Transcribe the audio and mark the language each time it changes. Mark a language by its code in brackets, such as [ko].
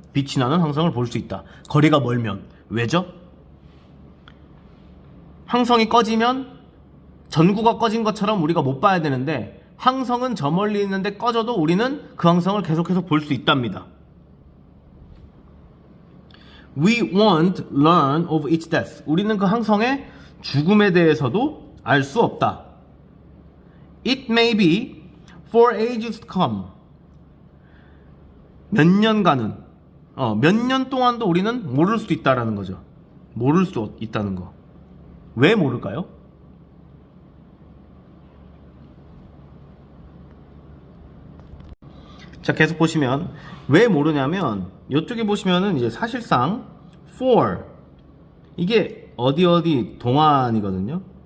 [ko] 빛이 나는 항성을 볼 수 있다. 거리가 멀면. 왜죠? 항성이 꺼지면 전구가 꺼진 것처럼 우리가 못 봐야 되는데, 항성은 저 멀리 있는데 꺼져도 우리는 그 항성을 계속해서 볼 수 있답니다. [en] We won't learn of its death. [ko] 우리는 그 항성의 죽음에 대해서도 알 수 없다. [en] It may be for ages to come. [ko] 몇 년간은, 몇 년 동안도 우리는 모를 수도 있다라는 거죠. 모를 수 있다는 거. 왜 모를까요? 자, 계속 보시면 왜 모르냐면, 이쪽에 보시면은 이제 사실상 for, 이게 어디 동안이거든요.